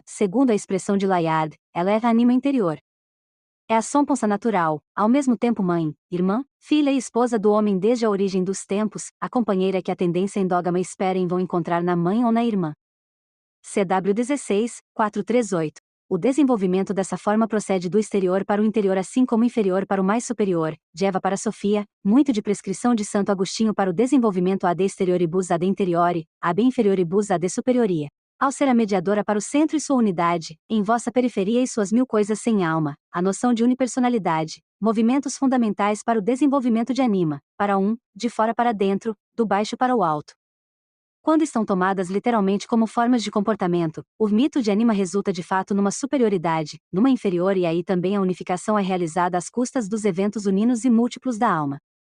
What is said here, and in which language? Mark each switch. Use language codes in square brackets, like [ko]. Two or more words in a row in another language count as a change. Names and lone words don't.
[pt] Segundo a expressão de Layard, ela é a anima interior. É a somponsa natural, ao mesmo tempo mãe, irmã, filha e esposa do homem desde a origem dos tempos, a companheira que a tendência endógama espera em vão encontrar na mãe ou na irmã. CW 16, 438. O desenvolvimento dessa forma procede do exterior para o interior assim como inferior para o mais superior, de Eva para Sofia, muito de prescrição de Santo Agostinho para o desenvolvimento [la] ad exterioribus ad interiore, ab inferioribus ad superioria. [pt] Ao ser a mediadora para o centro e sua unidade, em vossa periferia e suas mil coisas sem alma, a noção de unipersonalidade, movimentos fundamentais para o desenvolvimento de anima, para de fora para dentro, do baixo para o alto. Quando estão tomadas literalmente como formas de comportamento, o mito de anima resulta de fato numa superioridade, numa inferior e aí também a unificação é realizada às custas dos eventos uninos e múltiplos da alma.